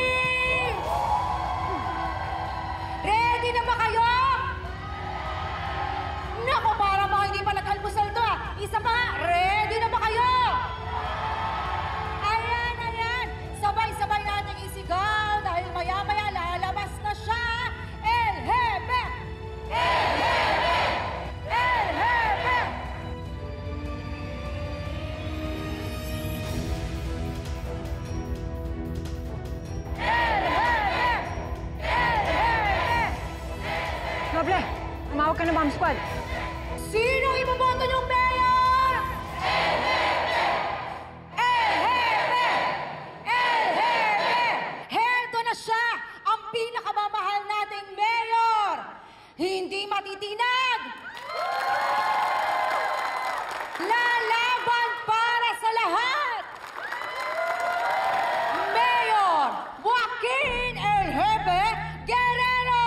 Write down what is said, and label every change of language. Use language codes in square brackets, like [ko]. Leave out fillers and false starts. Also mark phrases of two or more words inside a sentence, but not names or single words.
[tl] Ready na ba kayo? Naku, para mga hindi pa nag-almusal to ah. Isa pa, ready na ba kayo? Ayan. Sabay-sabay nating isigaw dahil maya-maya lalabas na siya. El Jefe! El Jefe! El Jefe! El Jefe! El Jefe! Noble, tumawag ka ng bomb squad. Sino iboboto niyong mayor? El Jefe! El Jefe! El Jefe! Heto na siya, ang pinakamamahal nating mayor! Hindi matitinag! Lalaban para sa lahat! Mayor Joaquin El Jefe Guerrero!